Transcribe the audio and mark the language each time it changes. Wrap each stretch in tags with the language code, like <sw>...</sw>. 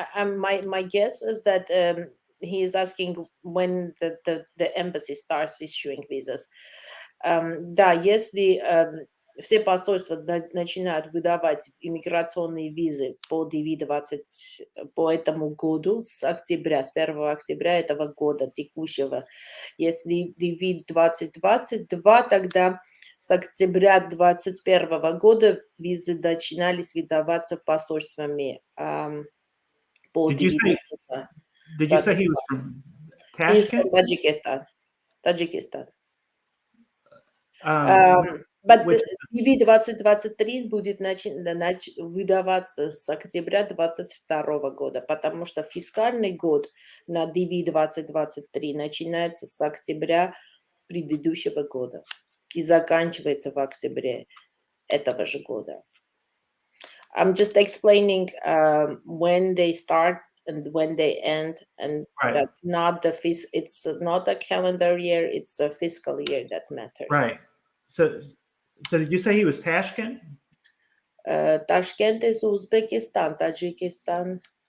<en>My guess is that he is asking when the embassy starts issuing visas.</en> <ru>Да, если все посольства начинают выдавать иммиграционные визы по DV 20 по этому году с 1 октября этого года текущего. Если DV 2022, тогда с октября 2021 года визы начинались выдаваться посольствами по</ru> <en>Did you say he was from Tashkent?</en> <ru>Таджикистан.</ru> <en>Which,</en> <ru>DV 2023 будет выдаваться с октября 2022 года, потому что фискальный год на DV 2023 начинается с октября предыдущего года и заканчивается в октябре этого же года.</ru> <en>I'm just explaining when they start and when they end, and right. That's not it's not a calendar year, it's a fiscal year that matters. Right. So did you say he was Tashkent? Tashkent is Uzbekistan, Tajikistan.</en>